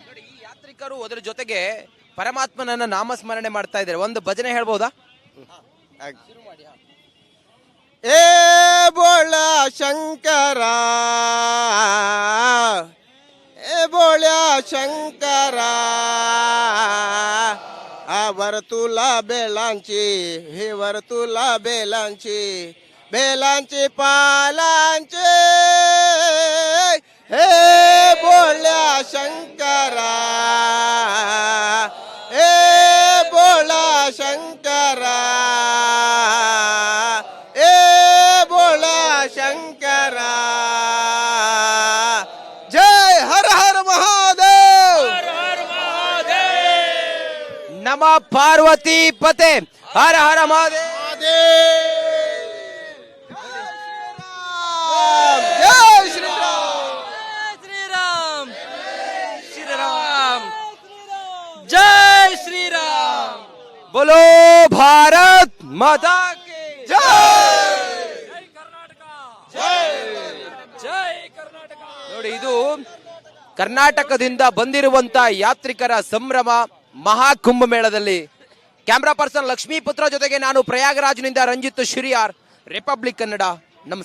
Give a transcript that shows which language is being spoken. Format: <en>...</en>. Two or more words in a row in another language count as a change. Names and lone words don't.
<kn>ನೋಡಿ, ಈ ಯಾತ್ರಿಕರು ಅದರ ಜೊತೆಗೆ ಪರಮಾತ್ಮನನ್ನ ನಾಮಸ್ಮರಣೆ ಮಾಡ್ತಾ ಇದ್ದಾರೆ. ಒಂದು ಭಜನೆ ಹೇಳ್ಬೋದಾ?</kn> <mr>ए बोला शंकर, ए बोला शंकर, आवर तुला बेलांची, हिवर तुला बेलांची, बेलांची पालांची, हे बोल्या शंकरा, हे बोला शंकरा, हे बोला शंकरा. जय हर हर महादेव, नम पार्वती पते, हर हर महादेव. जय श्री राम. जय श्री राम.</mr> <hi>बोलो भारत माता की</hi> <kn>ನೋಡಿ, ಇದು ಕರ್ನಾಟಕದಿಂದ ಬಂದಿರುವಂತ ಯಾತ್ರಿಕರ ಸಂಭ್ರಮ ಮಹಾಕುಂಭ ಮೇಳದಲ್ಲಿ. ಕ್ಯಾಮ್ರಾ ಪರ್ಸನ್ ಲಕ್ಷ್ಮೀಪುತ್ರ ಜೊತೆಗೆ ನಾನು ಪ್ರಯಾಗರಾಜ್ನಿಂದ ರಂಜಿತ್ ಶಿರಿಯಾರ್, ರಿಪಬ್ಲಿಕ್ ಕನ್ನಡ.</kn>